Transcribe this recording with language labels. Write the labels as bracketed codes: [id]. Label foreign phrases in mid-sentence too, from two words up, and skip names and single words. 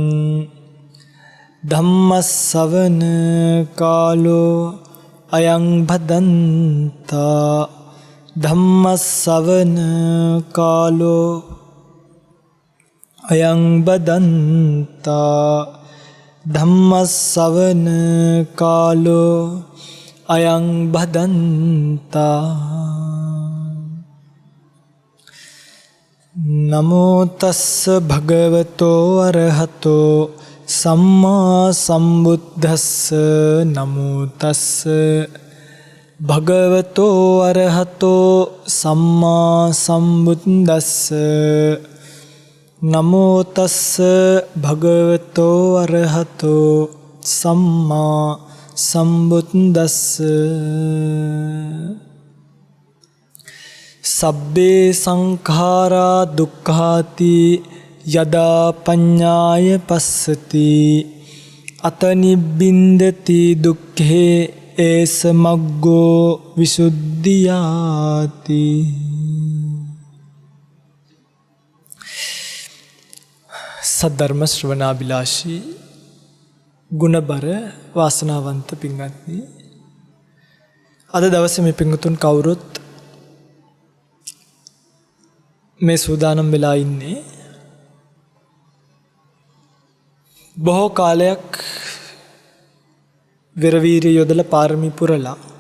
[pi] धम्मस्सवन कालो अयं भदन्ता धम्मस्सवन कालो अयं बदन्ता धम्मस्सवन कालो अयं बदन्ता नमो तस्स भगवतो अरहतो सम्मा सम्बुद्धस्स नमो तस्स भगवतो अरहतो सम्मा सम्बुद्धस्स नमो तस्स भगवतो अरहतो सम्मा सम्बुद्धस्स सब्बे संखारा दुक्खाति यदा पඤ්ඤාය पස්සति अत निब्बिन्दति दुःखे एष मग्गो विशुද්ධියාති. [si] සද්ධර්ම ශ්‍රවණාබිලාෂී ගුණබර වාසනාවන්ත පින්වත්නි, අද දවසේ මේ පින්වතුන් කවුරුත් මේ සූදානම් වෙලා ඉන්නේ බොහෝ කාලයක් විරවීරිය යොදලා පාරමී පුරලා